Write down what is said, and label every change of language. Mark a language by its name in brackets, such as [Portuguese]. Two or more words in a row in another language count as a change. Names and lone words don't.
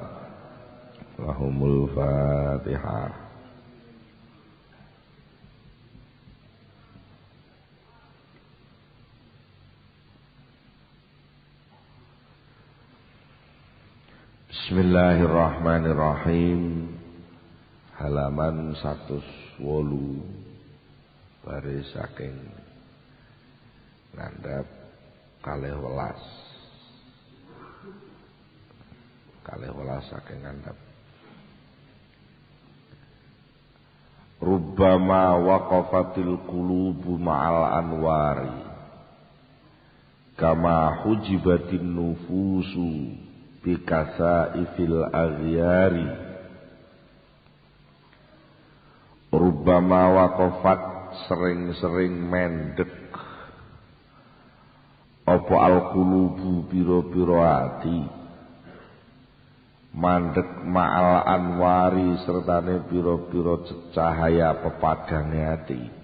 [Arabic] لهم الفاتحة. بسم الله الرحمن الرحيم. [Javanese] Halaman 108 baris saking ngandhap 12 saking ngandhap. [Arabic] ربما وقفت القلوب مع الأنوار كما حجبت النفوس بكثائف الأغيار ربما وقفت [Javanese] sering-sering mendek apa al-qulubu pira-pira ati mandek [Arabic] مع الأنوار [Javanese] sertane pira-pira cahaya pepadange ati